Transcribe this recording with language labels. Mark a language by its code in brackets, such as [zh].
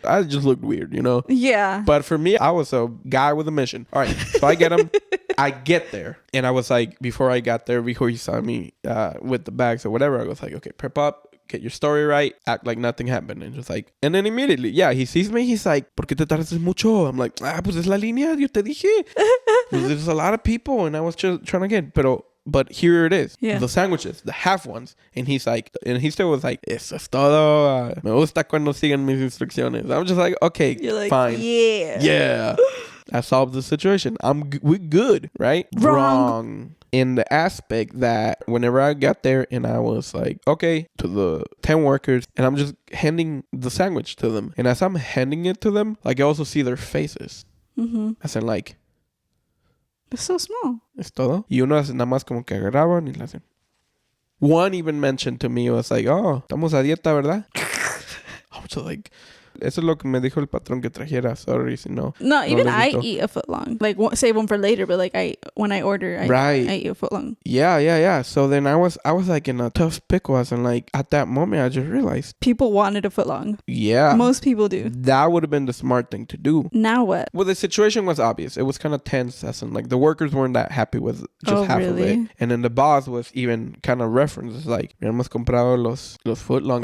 [en] I just looked weird, you know? Yeah. But for me, I was a guy with a mission. All right. So I get him. I get there. And I was like, before he saw me with the bags or whatever, I was like, okay, prep up, get your story right, act like nothing happened. And just like, and then immediately, he sees me. He's like, [es] ¿por qué te tardas mucho? [en] I'm like, [es] pues es la línea, yo te dije. [en] There's a lot of people. And I was just trying to get, but here it is. Yeah. The sandwiches, the half ones. And he's like, and he still was like, [es] eso es todo. Me gusta cuando siguen mis instrucciones. [en] I'm just like, okay, you're like, fine. Yeah. I solved the situation. We're good, right? Wrong. In the aspect that whenever I got there and I was like, okay, to the 10 workers, and I'm just handing the sandwich to them. And as I'm handing it to them, like I also see their faces. Mm-hmm. I said like, it's so small. [es] Es todo. Y unos nada más como que agarraban y le hacen. [en] One even mentioned to me, was like, oh, [es] estamos a dieta, ¿verdad? [en] I was like, [es] eso es lo que me dijo el patrón que trajera. Sorry, si no. [en] No, even I eat a foot long. Like, save one for later, but like when I order, I eat a foot long. Yeah. So then I was like in a tough pickle. And like at that moment, I just realized people wanted a foot long. Yeah, most people do. That would have been the smart thing to do. Now what? Well, the situation was obvious. It was kind of tense. As in, like the workers weren't that happy with just half of it, and then the boss was even kind of referenced like, [es] "Hemos comprado los [en] foot longs."